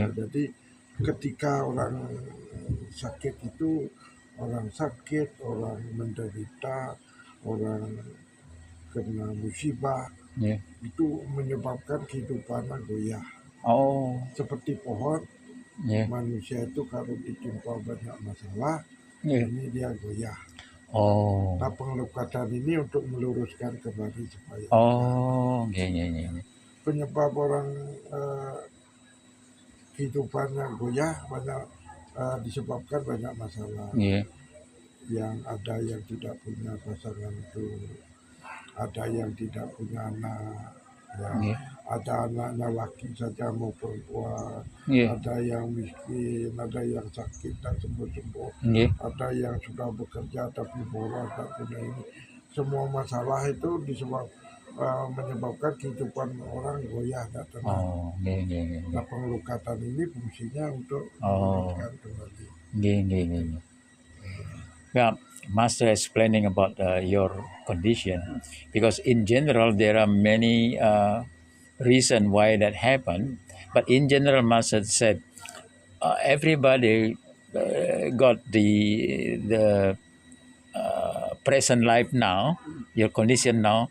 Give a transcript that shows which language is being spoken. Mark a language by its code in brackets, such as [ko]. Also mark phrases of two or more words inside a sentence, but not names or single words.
[id] Nah, jadi ketika orang sakit itu, orang sakit, orang menderita, orang kena musibah, Nggih. itu menyebabkan kehidupannya goyah. Oh. Seperti pohon, Nggih. manusia itu kalau ditimpa banyak masalah, Nggih. ini dia goyah. Oh. Nah, pengelukatan ini untuk meluruskan kembali supaya [jv] Oh, nggih nggih nggih. [id] penyebab orang kehidupannya goyah banyak disebabkan banyak masalah. Nggih. Yang ada yang tidak punya pasangan itu, ada yang tidak punya anak, ya. Nggih. Ada anaknya laki saja mau perempuan, Nggih. ada yang miskin, ada yang sakit dan sembuh-sembuh, Nggih. ada yang sudah bekerja tapi boros tak punya ini. Semua masalah itu menyebabkan kehidupan orang goyah dan tenang. [jv] Oh, nggih nggih nggih. [id] Nah, pengelukatan ini fungsinya untuk Oh. meluruskan kembali. [jv] Nggih nggih nggih. [en] Yeah, Master explaining about your condition, because in general there are many reasons why that happened, but in general Master said everybody got the present life now, your condition now.